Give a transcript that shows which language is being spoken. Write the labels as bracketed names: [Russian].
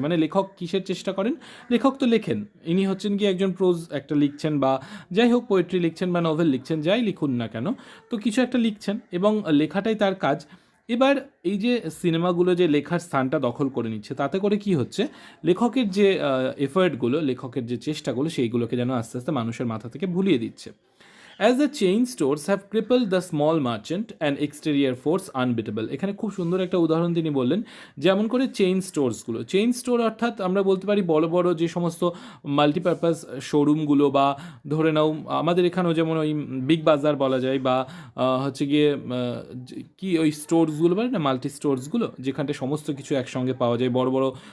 [Bangla] মানে লেখক কিসের চেষ্টা করেন? লেখক তো লেখেন, ইনি হচ্ছেন কি একজন প্রোজ একটা লিখছেন, বা যাই হোক পোয়েট্রি লিখছেন বা নভেল লিখছেন, যাই লিখুন না কেন, তো কিছু একটা লিখছেন এবং লেখাটাই তার কাজ। এবার এই যে সিনেমাগুলো যে লেখার স্থানটা দখল করে নিচ্ছে, তাতে করে কি হচ্ছে, লেখকের যে এফার্টগুলো, লেখকের যে চেষ্টাগুলো, সেইগুলোকে যেন আস্তে আস্তে মানুষের মাথা থেকে ভুলিয়ে দিচ্ছে। [English] As the chain stores have crippled the small merchant and exterior force unbeatable. [Bangla] এখানে খুব সুন্দর একটা উদাহরণ তিনি বললেন, যেমন করে চেইন স্টোরসগুলো, চেইন স্টোর অর্থাৎ আমরা বলতে পারি বড় বড় যে সমস্ত মাল্টিপারপাস শোরুমগুলো, বা ধরে নাও আমাদের এখানেও যেমন ওই বিগ বাজার বলা যায়, বা হচ্ছে গিয়ে কি ওই স্টোরসগুলো বলে না, মাল্টি স্টোরসগুলো, যেখানটায় সমস্ত কিছু একসঙ্গে পাওয়া যায়, বড় বড়